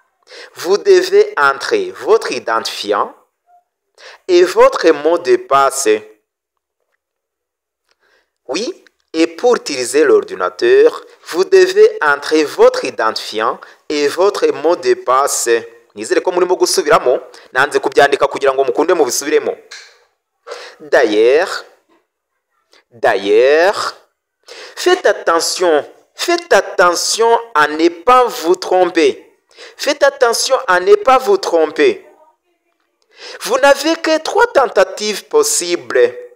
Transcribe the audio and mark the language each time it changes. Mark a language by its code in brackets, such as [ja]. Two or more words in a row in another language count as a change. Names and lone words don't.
[fr] Et votre mot de passe. Oui, et pour utiliser l'ordinateur, vous devez entrer votre identifiant et votre mot de passe. [rw] Nizere ko murimo gusubiramo nanze kubyandika kugira ngo mukunde mu bisubiremo. [fr] D'ailleurs, faites attention à ne pas vous tromper. Vous n'avez que 3 tentatives possibles.